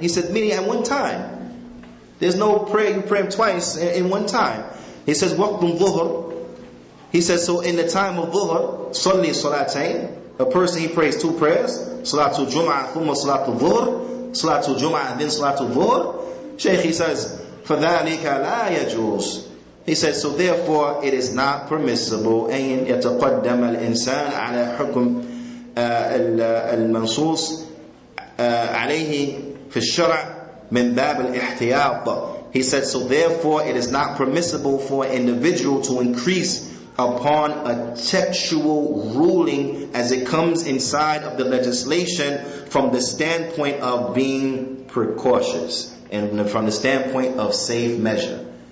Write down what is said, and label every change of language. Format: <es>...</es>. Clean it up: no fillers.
<en>He said meaning at one time. There's no prayer you pray twice in one time. He says</en> <ar>وَقْتٌ ظُهْرٍ.</ar> <en>He says so in the time of Dhuhr,</en> <ar>صَلِّي صَلَاتَيْن.</ar> <en>A person, he prays 2 prayers. Salatul Jum'ah thumma Salatul Dhuhr. Salatul Jum'ah then Salatul Dhuhr. Shaykh, he says</en> <ar>فَذَلِكَ لَا يَجُوزُ.</ar> <en>He says so therefore it is not permissible</en> <ar>أن يتقدم الإنسان على حكم المنصوص عليه في الشرع من باب الاحتياط.</ar> <en>He said so therefore it is not permissible for an individual to increase upon a textual ruling as it comes inside of the legislation from the standpoint of being precautious and from the standpoint of safe measure.</en>